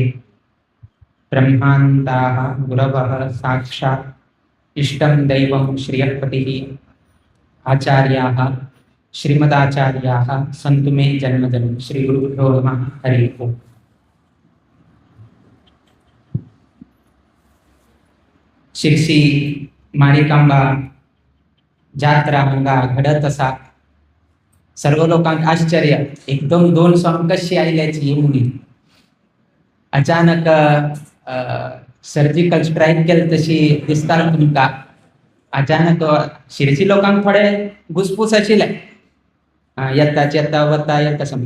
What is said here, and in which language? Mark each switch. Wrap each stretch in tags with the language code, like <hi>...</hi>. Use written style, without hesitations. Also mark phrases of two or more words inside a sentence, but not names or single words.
<sa>ब्रह्मान्ताः गुरवः साक्षात् इष्टं दैवं श्रियःपतिः आचार्याः श्रीमदाचार्याः सन्तु मे जन्मजन्म. श्री गुरुभ्यो नमः. हरि ओम.</sa> <kok>शिरसी मारिकांबा जात्रा हांगा घडत आसा. सर्व लोकांक आश्चर्य एकदम 2 स्वामी कशी आयल्याची म्हणून अचानक</kok> <en>surgical strike</en> <kok>केली तशी दिसता तुमकां. अचानक शिरसी लोकांक थोडे घुसपूस आशिल्ले येता वता येता समज.</kok>